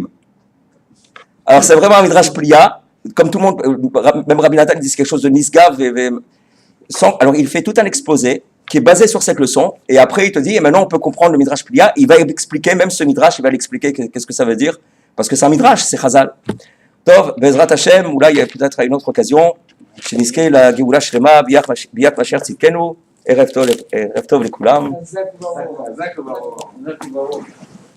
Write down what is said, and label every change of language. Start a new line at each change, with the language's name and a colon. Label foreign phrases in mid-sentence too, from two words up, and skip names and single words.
French: Alors c'est vraiment un
Hebrew: מדרש פליאה,
French: comme tout le monde, même Rabbi Nathan dit quelque chose de nisgav, alors il fait tout un exposé qui est basé sur cette leçon, et après il te dit, et maintenant on peut comprendre le
Hebrew: מדרש פליאה,
French: il va expliquer, même ce midrash, il va l'expliquer qu'est-ce que ça veut dire, parce que c'est un midrash, c'est Chazal.
Hebrew: טוב, בעזרת השם,
French: ou là il y a peut-être une autre occasion,
Hebrew: שנזכה לגאולה שלמה ביאת משיח צדקנו, ערב טוב לכולם. חזק וברוך.